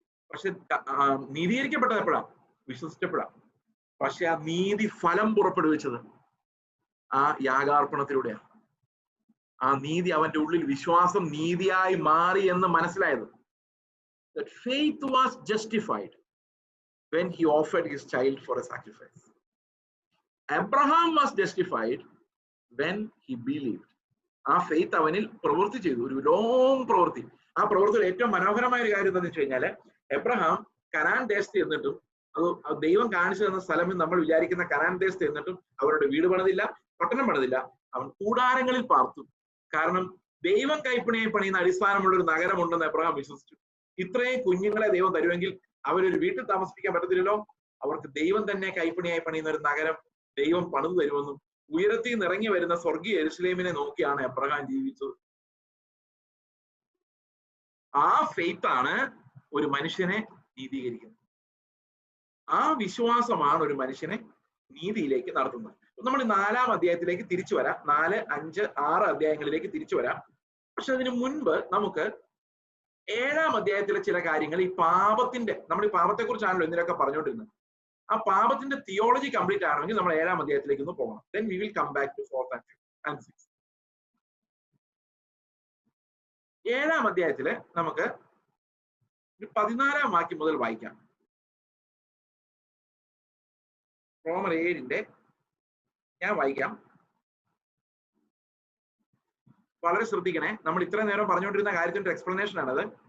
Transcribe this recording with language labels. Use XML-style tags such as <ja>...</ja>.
<ml>പക്ഷെ നീതീകരിക്കപ്പെട്ടത് എപ്പോഴാണ്? വിശ്വസിച്ചപ്പോഴാണ്. പക്ഷെ ആ നീതി ഫലം പുറപ്പെടുവിച്ചത് ആ യാഗാർപ്പണത്തിലൂടെയാണ്. ആ നീതി അവന്റെ ഉള്ളിൽ വിശ്വാസം നീതിയായി മാറി എന്ന് മനസ്സിലായത്.</ml> <en>That faith was justified when he offered his child for a sacrifice. Abraham was justified when he believed.</en> <ml>ആ ഫെയ്ത്ത് അവനിൽ പ്രവൃത്തി ചെയ്തു, ഒരു ലോങ് പ്രവൃത്തി. ആ പ്രവൃത്തിയിൽ ഏറ്റവും മനോഹരമായ ഒരു കാര്യം എന്താണെന്ന് വെച്ച് കഴിഞ്ഞാല്, എബ്രഹാം കനാൻ ദേശത്ത് എന്നിട്ടും, അത് ദൈവം കാണിച്ചു തന്ന സ്ഥലം നമ്മൾ വിചാരിക്കുന്ന കനാൻ ദേശത്ത് എന്നിട്ടും അവരുടെ വീട് പണിതില്ല, പട്ടണം പണിതില്ല. അവൻ കൂടാരങ്ങളിൽ പാർത്തു. കാരണം ദൈവം കൈപ്പണിയായി പണിയുന്ന അടിസ്ഥാനമുള്ള ഒരു നഗരമുണ്ടെന്ന് എബ്രഹാം വിശ്വസിച്ചു. ഇത്രയും കുഞ്ഞുങ്ങളെ ദൈവം തരുമെങ്കിൽ അവരൊരു വീട്ടിൽ താമസിപ്പിക്കാൻ പറ്റത്തില്ലല്ലോ. അവർക്ക് ദൈവം തന്നെ കൈപ്പണിയായി പണിയുന്ന ഒരു നഗരം ദൈവം പണിതു തരുമെന്നും ഉയരത്തിൽ നിന്ന് ഇറങ്ങി വരുന്ന സ്വർഗീയ യെരുശലേമിനെ നോക്കിയാണ് എബ്രഹാം ജീവിച്ചത്. ആ ഫെയ്ത്ത് ആണ് ഒരു മനുഷ്യനെ നീതീകരിക്കുന്നത്. ആ വിശ്വാസമാണ് ഒരു മനുഷ്യനെ നീതിയിലേക്ക് നടത്തുന്നത്. നമ്മൾ 4-ാം അധ്യായത്തിലേക്ക് തിരിച്ചു വരാം. 4, 5, 6 അധ്യായങ്ങളിലേക്ക് തിരിച്ചു വരാം. പക്ഷെ അതിനു മുൻപ് നമുക്ക് 7-ാം അധ്യായത്തിലെ ചില കാര്യങ്ങൾ, ഈ പാപത്തിന്റെ, നമ്മൾ ഈ പാപത്തെ കുറിച്ചാണല്ലോ എന്തിനൊക്കെ പറഞ്ഞുകൊണ്ടിരുന്നത്, ആ പാപത്തിന്റെ തിയോളജി കംപ്ലീറ്റ് ആണെങ്കിൽ നമ്മൾ 7-ാം അധ്യായത്തിലേക്ക് ഒന്ന് പോകണം.</ml> <en>Then we will come back to 4th and 6th.</en> <ml>7-ാം അധ്യായത്തില് നമുക്ക് 14-ാം വാക്യം മുതൽ വായിക്കാം. റോമർ 7-ന്റെ ഞാൻ വായിക്കാം. വളരെ ശ്രദ്ധിക്കണേ. നമ്മൾ ഇത്ര നേരം പറഞ്ഞുകൊണ്ടിരുന്ന കാര്യത്തിന്റെ എക്സ്പ്ലനേഷൻ ആണത്.</ml>